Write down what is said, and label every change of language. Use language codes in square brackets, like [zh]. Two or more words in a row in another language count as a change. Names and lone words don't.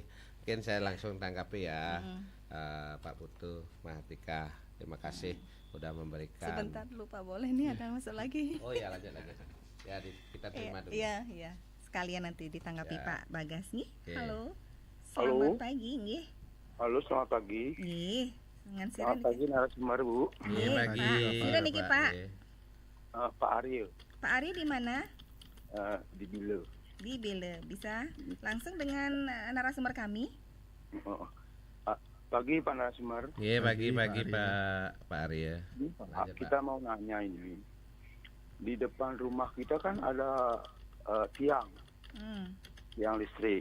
[id] Mungkin saya langsung tanggapi ya. Pak Putu Mahardika, terima kasih sudah memberikan. Sebentar lupa boleh nih ada masuk lagi. Oh ya, lanjut lagi. Ya, kita terima dulu. Iya. Sekalian nanti ditanggapi Pak Bagas nih. Halo. Halo. Selamat pagi nggih. Halo, selamat pagi. Nggih. Selamat pagi narasumber Bu. Nggih, pagi. Sudah niki Pak. Pak Ariel. Pak Ari di mana? Di Bile. Di Bile. Bisa langsung dengan narasumber kami? Pagi Pak narasumber. Iya, pagi Pak Ari ya. Kita mau nanya ini. di depan rumah kita kan ada tiang listrik.